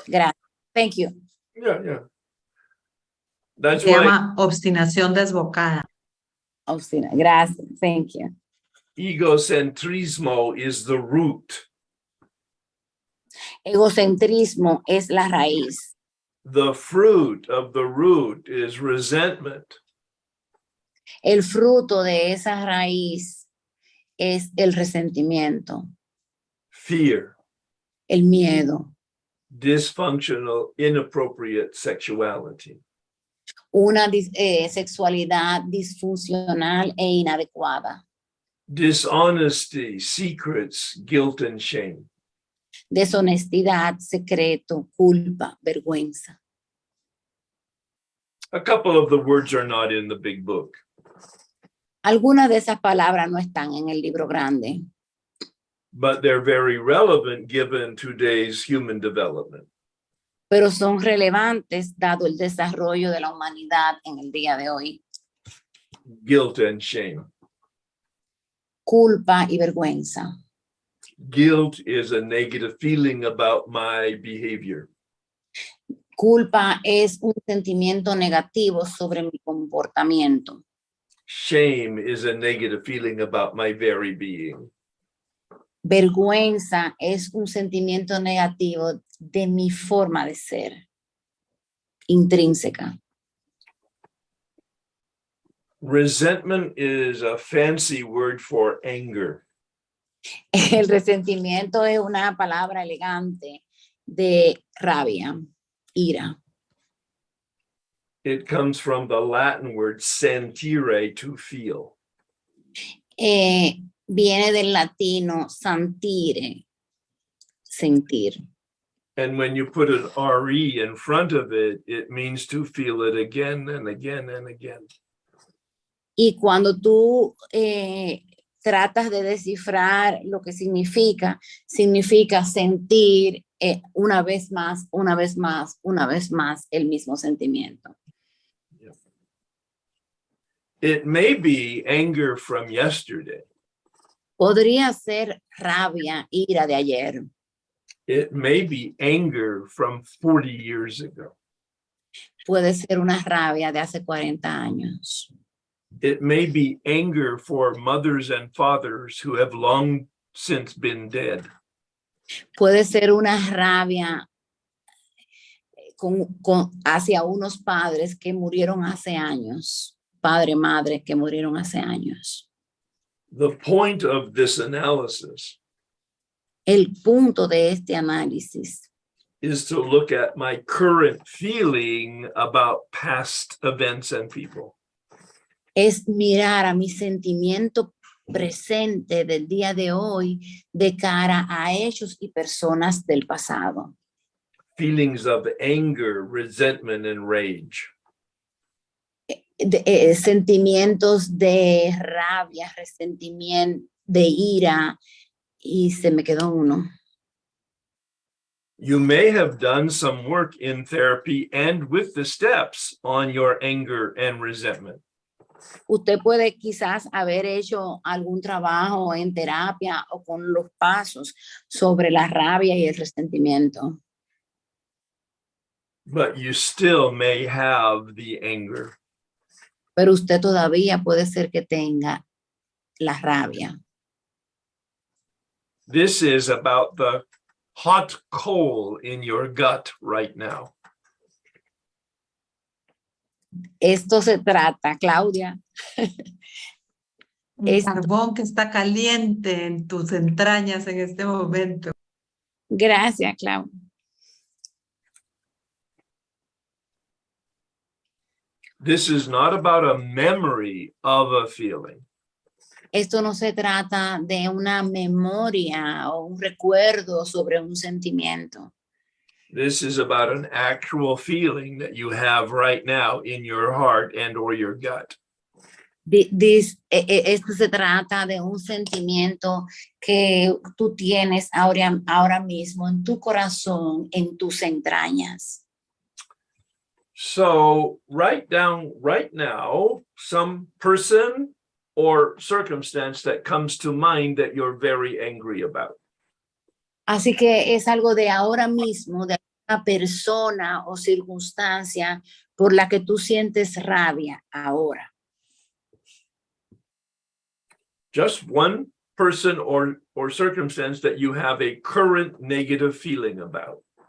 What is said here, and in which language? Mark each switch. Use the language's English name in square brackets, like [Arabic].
[Spanish] Gracias. [English] Thank you. Yeah. That's [Spanish] Se [English] why [Spanish] llama obstinación desbocada. [English] Austina. [Spanish] Gracias. [English] Thank you. egocentrismo is the root. [Spanish] Egocentrismo es la raíz. [English] The fruit of the root is resentment. [Spanish] El fruto de esa raíz es el resentimiento, [English] Fear, [Spanish] el miedo, [English] dysfunctional, inappropriate sexuality. [Spanish] una sexualidad disfuncional e inadecuada, [English] Dishonesty, secrets, guilt, and shame. [Spanish] deshonestidad, secreto, culpa, vergüenza. [English] A couple of the words are not in the big book. [Spanish] Algunas de esas palabras no están en el libro grande, [English] But they're very relevant given today's human development. [Spanish] pero son relevantes dado el desarrollo de la humanidad en el día de hoy. [English] Guilt and shame. [Spanish] Culpa y vergüenza. [English] Guilt is a negative feeling about my behavior. [Spanish] Culpa es un sentimiento negativo sobre mi comportamiento. [English] Shame is a negative feeling about my very being. [Spanish] Vergüenza es un sentimiento negativo de mi forma de ser, intrínseca. [English] Resentment is a fancy word for anger. [Spanish] El resentimiento es una palabra elegante de rabia, ira. [English] It comes from the Latin word sentire, to feel. [Spanish] Viene del latino sentire, sentir. [English] And when you put an RE in front of it, it means to feel it again and again and again. [Spanish] Y cuando tú tratas de descifrar lo que significa sentir una vez más, una vez más, una vez más el mismo sentimiento. [English] It may be anger from yesterday. [Spanish] Podría ser rabia, ira de ayer. [English] It may be anger from 40 years ago. [Spanish] Puede ser una rabia de hace 40 años. [English] It may be anger for mothers and fathers who have long since been dead. [Spanish] Puede ser una rabia hacia unos padres que murieron hace años. Padre, madre que murieron hace años. [English] The point of this analysis [Spanish] El punto de este análisis [English] is to look at my current feeling about past events and people. [Spanish] es mirar a mi sentimiento presente del día de hoy de cara a hechos y personas del pasado. [English] Feelings of anger, resentment, and rage. [Spanish] Sentimientos de rabia, resentimiento, de ira, y se me quedó uno. [English] You may have done some work in therapy and with the steps on your anger and resentment. [Spanish] Usted puede quizás haber hecho algún trabajo en terapia o con los pasos sobre la rabia y el resentimiento. [English] But you still may have the anger. [Spanish] Pero usted todavía puede ser que tenga la rabia. [English] This is about the hot coal in your gut right now. [Spanish] Esto se trata, Claudia. El carbón que está caliente en tus entrañas en este momento. Gracias, Claudia. [English] This is not about a memory of a feeling. [Spanish] Esto no se trata de una memoria o un recuerdo sobre un sentimiento. [English] This is about an actual feeling that you have right now in your heart and or your gut. [Spanish] Esto se trata de un sentimiento que tú tienes ahora mismo en tu corazón, en tus entrañas. [English] So write down right now some person or circumstance that comes to mind that you're very angry about. [Spanish] Así que es algo de ahora mismo, de una persona o circunstancia por la que tú sientes rabia ahora. [English] Just one person or circumstance that you have a current negative feeling about.